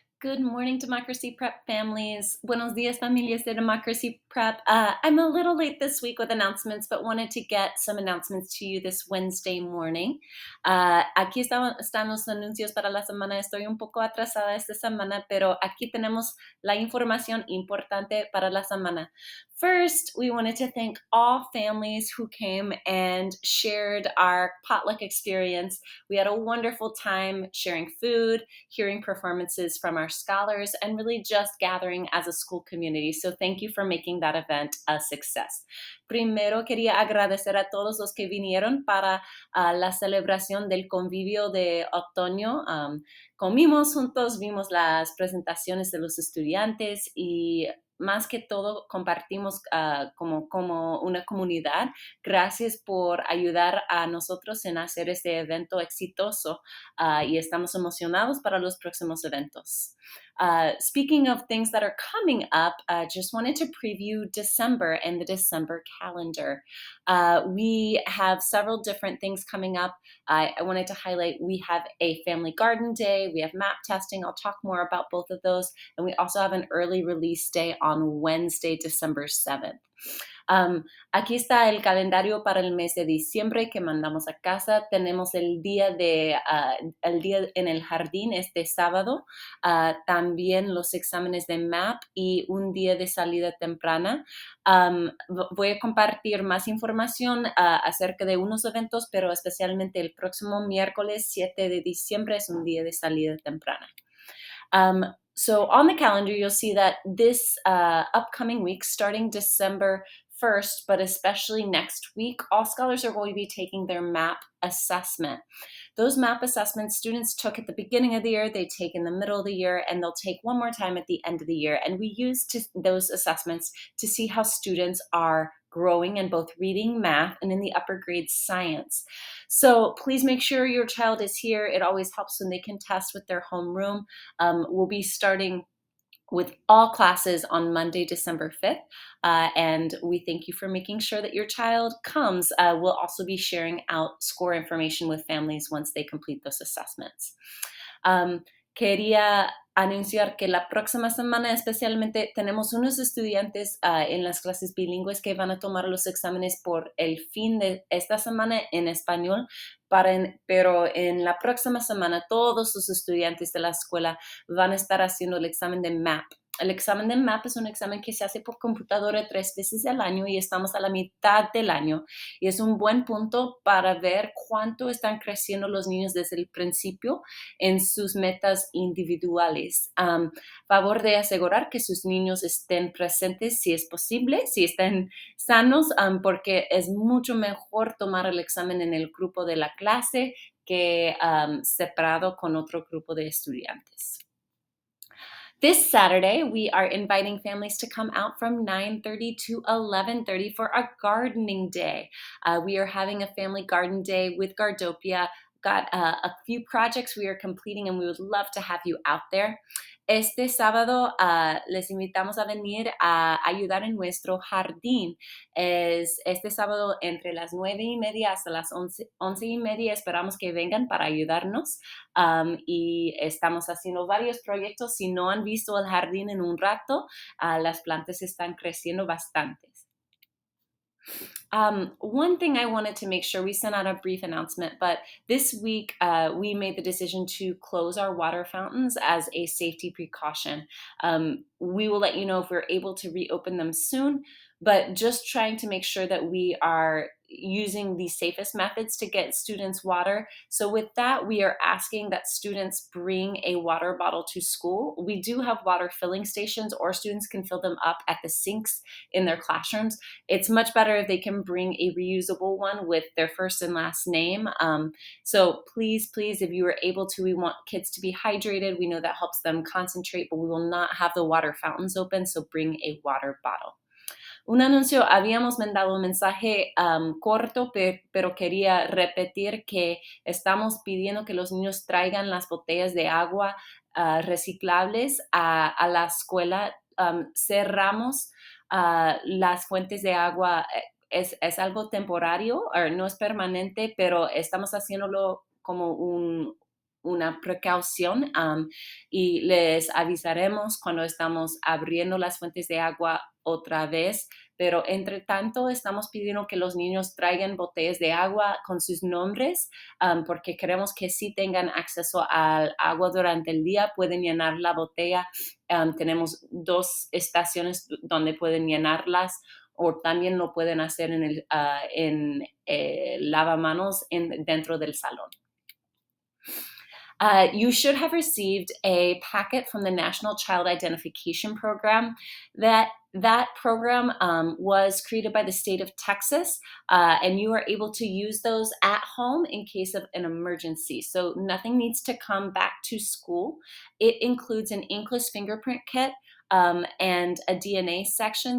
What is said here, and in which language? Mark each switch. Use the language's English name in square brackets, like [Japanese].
[English] Good morning, Democracy Prep families. [Spanish] Buenos dias, familias de Democracy Prep. [English] I'm a little late this week with announcements, but wanted to get some announcements to you this Wednesday morning. [Spanish] Aquí están los anuncios para la semana. Estoy un poco atrasada esta semana, pero aquí tenemos la información importante para la semana. [English] First, we wanted to thank all families who came and shared our potluck experience. We had a wonderful time sharing food, hearing performances from our scholars, and really just gathering as a school community. So thank you for making that event a success. [Spanish] Primero quería agradecer a todos los que vinieron para la celebración del convivio de otoño. Comimos juntos, vimos las presentaciones de los estudiantes y más que todo compartimos como una comunidad. Gracias por ayudar a nosotros en hacer este evento exitoso y estamos emocionados para los próximos eventos. [English] Speaking of things that are coming up, just wanted to preview December and the December calendar. We have several different things coming up. I wanted to highlight we have a family garden day, we have map testing. I'll talk more about both of those. And we also have an early release day on Wednesday, December 7th. [Spanish] Aquí está el calendario para el mes de diciembre que mandamos a casa. Tenemos el día en el jardín este sábado, también los exámenes de MAP y un día de salida temprana. Voy a compartir más información acerca de unos eventos, pero especialmente el próximo miércoles 7 de diciembre es un día de salida temprana. [English] So on the calendar, you'll see that this upcoming week, starting December 1st, but especially next week, all scholars are going to be taking their MAP assessment. Those MAP assessments students took at the beginning of the year, they take in the middle of the year, and they'll take one more time at the end of the year. And we use those assessments to see how students are growing in both reading, math, and in the upper grades science. So please make sure your child is here. It always helps when they can test with their homeroom. We'll be starting with all classes on Monday, December 5th. And we thank you for making sure that your child comes. We'll also be sharing out score information with families once they complete those assessments. [Spanish] Quería anunciar que la próxima semana especialmente tenemos unos estudiantes en las clases bilingües que van a tomar los exámenes por el fin de esta semana en español, pero en la próxima semana todos los estudiantes de la escuela van a estar haciendo el examen de MAP. El examen de MAP es un examen que se hace por computadora 3 veces al año y estamos a la mitad del año. Y es un buen punto para ver cuánto están creciendo los niños desde el principio en sus metas individuales. Favor de asegurar que sus niños estén presentes si es posible, si están sanos, porque es mucho mejor tomar el examen en el grupo de la clase que separado con otro grupo de estudiantes. [English] This Saturday, we are inviting families to come out from 9:30 to 11:30 for a gardening day. We are having a family garden day with Gardopia. Got a few projects we are completing and we would love to have you out there. [Spanish] Este sábado les invitamos a venir a ayudar en nuestro jardín. Es este sábado entre las 9:30 hasta las 11:30. Esperamos que vengan para ayudarnos. Y estamos haciendo varios proyectos. Si no han visto el jardín en un rato, las plantas están creciendo bastante. [English] One thing I wanted to make sure, we sent out a brief announcement, but this week we made the decision to close our water fountains as a safety precaution. We will let you know if we're able to reopen them soon, but just trying to make sure that we are using the safest methods to get students water. So with that, we are asking that students bring a water bottle to school. We do have water filling stations, or students can fill them up at the sinks in their classrooms. It's much better if they can bring a reusable one with their first and last name. So please, if you are able to, we want kids to be hydrated. We know that helps them concentrate, but we will not have the water fountains open, so bring a water bottle. [Spanish] Un anuncio, habíamos mandado un mensaje corto, pero quería repetir que estamos pidiendo que los niños traigan las botellas de agua reciclables a la escuela. Cerramos las fuentes de agua. Es algo temporario, no es permanente, pero estamos haciéndolo como una precaución y les avisaremos cuando estamos abriendo las fuentes de agua otra vez, pero entre tanto estamos pidiendo que los niños traigan botellas de agua con sus nombres porque queremos que sí tengan acceso al agua durante el día, pueden llenar la botella. Tenemos 2 estaciones donde pueden llenarlas o también lo pueden hacer en lavamanos dentro del salón. [English] You should have received a packet from the National Child Identification Program. That program was created by the state of Texas, and you are able to use those at home in case of an emergency. So nothing needs to come back to school. It includes an inkless fingerprint kit, and a DNA section.